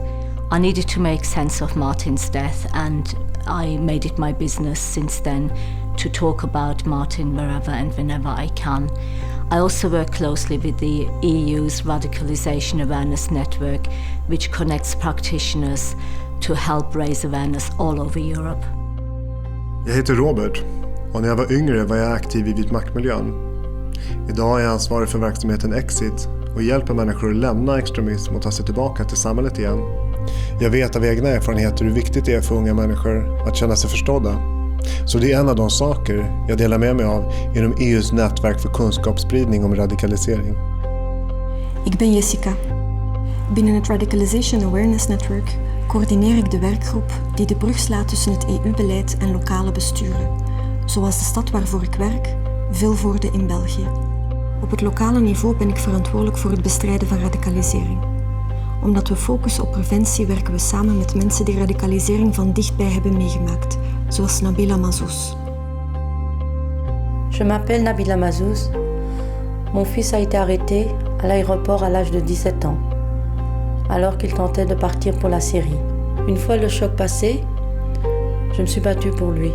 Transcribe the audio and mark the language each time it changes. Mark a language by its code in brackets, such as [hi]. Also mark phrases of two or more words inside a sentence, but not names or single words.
[en] I needed to make sense of Martin's death, and I made it my business since then to talk about Martin wherever and whenever I can. I also work closely with the EU's Radicalisation Awareness Network, which connects practitioners to help raise awareness all over Europe. [sv] Jag heter Robert och när jag var yngre var jag aktiv i vitmaktmiljön. Idag är jag ansvarig för verksamheten Exit och hjälper människor att lämna extremism och ta sig tillbaka till samhället igen. Jag vet av egna erfarenheter hur viktigt det är för unga människor att känna sig förstådda. Så det är en av de saker jag delar med mig av inom EU's nätverk för kunskapsspridning om radikalisering. [nl] Ik ben Jessica. Binnen het Radicalisation Awareness Network coördineer ik de werkgroep die de brug slaat tussen het EU-beleid en lokale besturen, zoals de stad waarvoor ik werk, Vilvoorde in België. Op het lokale niveau ben ik verantwoordelijk voor het bestrijden van radicalisering. Omdat we focussen op preventie werken we samen met mensen die radicalisering van dichtbij hebben meegemaakt, zoals Nabila Mazouz. [fr] Je m'appelle Nabila Mazouz. Mon fils a été arrêté à l'aéroport à l'âge de 17 ans. Alors qu'il tentait de partir pour la Syrie. Une fois le choc passé, je me suis battue pour lui.